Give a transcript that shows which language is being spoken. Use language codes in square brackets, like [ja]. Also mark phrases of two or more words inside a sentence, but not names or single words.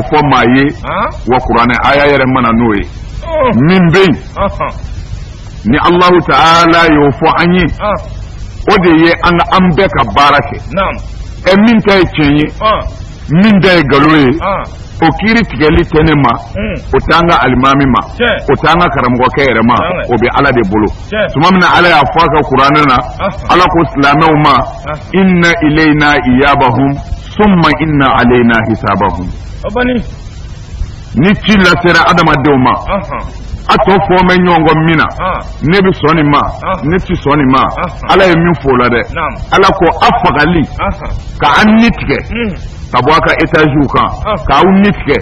[bm] fɔ maa ye wa kuranɛ aya yɛrɛ mana n'o ye min bɛ yen ni Allahu Ta'ala y'o fɔ an ye o de ye an bɛɛ ka baara kɛ min ta ye tiɲɛ ye min ta ye nkalon ye o kiiri tigɛli tɛ ne ma o t'an ka alimami ma o t'an ka karamɔgɔkɛ yɛrɛ ma o bɛ ala de bolo tuma min na ala y'a fɔ a ka kuranɛ na ala ko silamɛw ma [ar] إن إلينا إيابهم ثم إن علينا حسابهم [bm] ni ci lasera adamadenw ma a tɔ fɔ mɛ ɲɔgɔn kɔ min na ne bɛ sɔn nin ma ne tɛ sɔn nin ma ala ye min fɔ o la dɛ ala ko a fagali ka an ni tigɛ ka bɔ a ka etaziw kan k'aw ni tigɛ